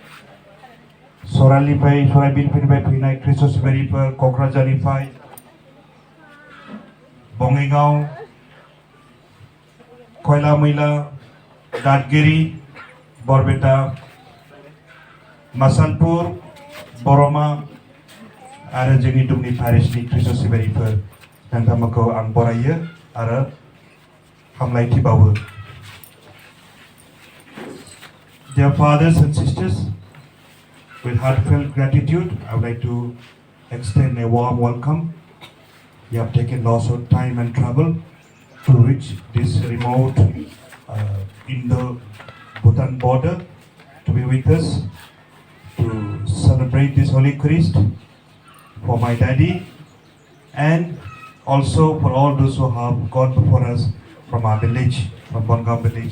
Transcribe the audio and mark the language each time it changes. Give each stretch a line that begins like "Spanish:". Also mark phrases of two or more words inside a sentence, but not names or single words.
Bodo: सराइबिलनिफ्राय फैनाय खृष्ट सिबियारिफोर, क'क्राझारनिफ्राय बङाइगाव, खयला मैला, दादगिरि, बरपेटा, मासालपुर, बरमा आरो जोंनि दुमनि पेरिसनि खृष्ट सिबियारिफोर नोंथांमोनखौ आं बरायो आरो हामलायथि बावो।
English: Dear fathers and sisters, with heartfelt gratitude, I would like to extend a warm welcome. You have taken lots of time and trouble to reach this remote Indo-Bhutan border to be with us, to celebrate this Holy Eucharist for my daddy and also for all those who have gone before us from our village, from Bongaon village.